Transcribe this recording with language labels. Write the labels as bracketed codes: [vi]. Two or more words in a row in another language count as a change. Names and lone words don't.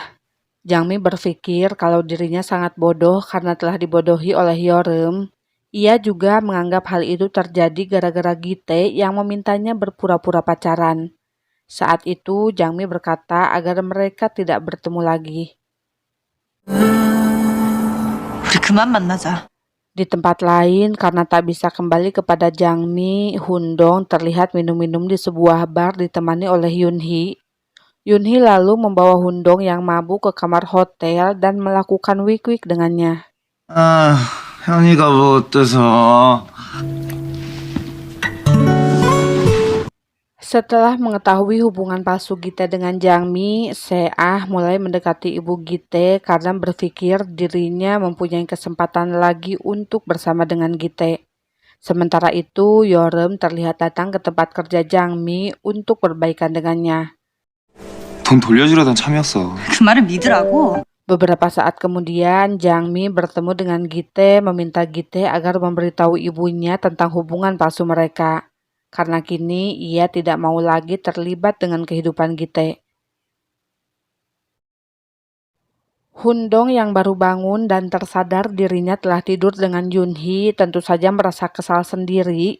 [id] Jangmi berpikir kalau dirinya sangat bodoh karena telah dibodohi oleh Yorem. Ia juga menganggap hal itu terjadi gara-gara Gite yang memintanya berpura-pura pacaran. Saat itu Jangmi berkata agar mereka tidak bertemu lagi. [ko] 우리 그만 만나자. [id] Di tempat lain, karena tak bisa kembali kepada Jangmi, Hundong terlihat minum-minum di sebuah bar ditemani oleh Yunhee. Yunhee lalu membawa Hundong yang mabuk ke kamar hotel dan melakukan wik-wik dengannya. [ko] 현이가 뭐 어때서? [id] Setelah mengetahui hubungan palsu Gite dengan Jangmi, Seah mulai mendekati ibu Gite karena berpikir dirinya mempunyai kesempatan lagi untuk bersama dengan Gite. Sementara itu, Yorem terlihat datang ke tempat kerja Jangmi untuk berbaikan dengannya. [ko] 돈 돌려주려던 참이었어. 그 말을 믿으라고? [id] Beberapa saat kemudian, Jangmi bertemu dengan Gite meminta Gite agar memberitahu ibunya tentang hubungan palsu mereka. Karena kini ia tidak mau lagi terlibat dengan kehidupan Gite. Hundong yang baru bangun dan tersadar dirinya telah tidur dengan Yunhee tentu saja merasa kesal sendiri.